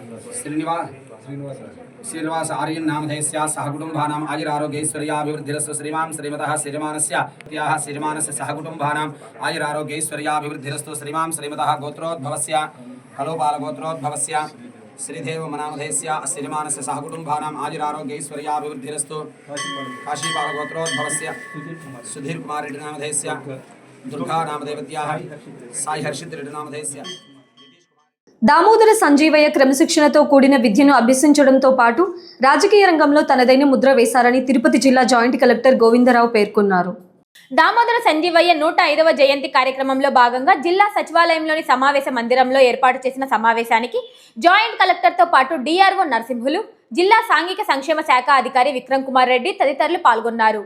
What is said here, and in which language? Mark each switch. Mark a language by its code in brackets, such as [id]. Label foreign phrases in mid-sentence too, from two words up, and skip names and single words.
[sa] श्रीनिवास आर्यन नामधेयस्य सह कुटुम्बानाम् आयुरारोग्यैश्वर्याभिवृद्धिरस्तु श्रीमां श्रीमतः श्रीजमानस्य सह कुटुम्बानाम् आयुरारोग्यैश्वर्याभिवृद्धिरस्तु श्रीमां श्रीमतः गोत्रोद्भवस्य कलोपाल गोत्रोद्भवस्य श्रीदेव नामधेयस्य अस्य यजमानस्य सह कुटुम्बानाम् आयुरारोग्यैश्वर्याभिवृद्धिरस्तु काशीपाल गोत्रोद्भवस्य सुधीर कुमार रेड्डी नामधेयस्य दुर्गा नामदेवत्याः साई हर्षित रेड्डी नामधेयस्य [te] దామోదర సంజీవయ్య క్రమశిక్షణతో కూడిన విద్యను అభ్యసించడంతో పాటు రాజకీయ రంగంలో తనదైన ముద్ర వేశారని తిరుపతి జిల్లా జాయింట్ కలెక్టర్ గోవిందరావు పేర్కొన్నారు. దామోదర సంజీవయ్య 105వ జయంతి కార్యక్రమంలో భాగంగా జిల్లా సచివాలయంలోని సమావేశ మందిరంలో ఏర్పాటు చేసిన సమావేశానికి జాయింట్ కలెక్టర్తో పాటు డిఆర్ఓ నరసింహులు, జిల్లా సాంఘిక సంక్షేమ శాఖ అధికారి విక్రమ్ కుమార్ రెడ్డి తదితరులు పాల్గొన్నారు.